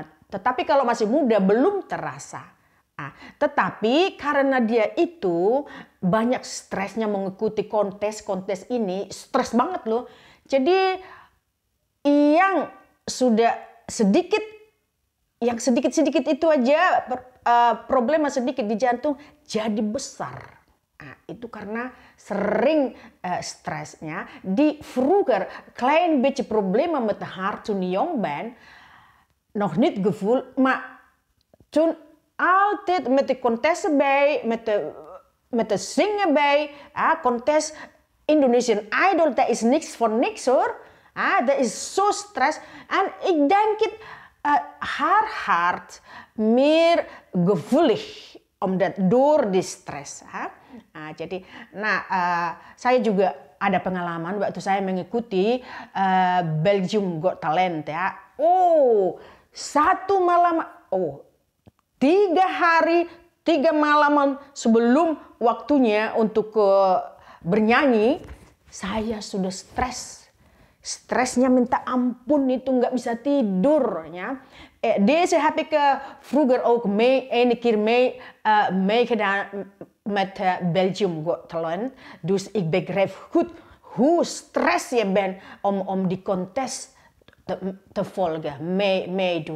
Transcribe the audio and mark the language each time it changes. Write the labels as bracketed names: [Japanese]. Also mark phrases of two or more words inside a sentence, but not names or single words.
[Indonesian] Tetapi kalau masih muda belum terasa. Tetapi karena dia itu banyak stresnya mengikuti kontes ini, stres banget loh. Jadi yang sudah sedikit itu aja problema sedikit di jantung jadi besar. Itu karena sering stresnya. [Dutch] Die vroeger klein beetje problemen met de hart toen je jong bent, nog niet gevoeld, maar toen altijd met de contesten bij, met de zingen bij, contes Indonesian Idol, dat is niks voor niks hoor. Dat is zo stress. En ik denk het, haar hart meer gevoelig, omdat door die stress. [Indonesian] Saya juga ada pengalaman waktu saya mengikuti Belgium Got Talent ya. Satu malam, 3 hari, 3 malaman sebelum waktunya untuk bernyanyi, saya sudah stres. Stresnya minta ampun itu nggak bisa tidur. Ya. [Dutch] Deze heb ik vroeger ook een keer meegedaan met Belgium Got Talent. Dus ik begrijp goed hoe stress je bent om die contest te volgen, meedoen.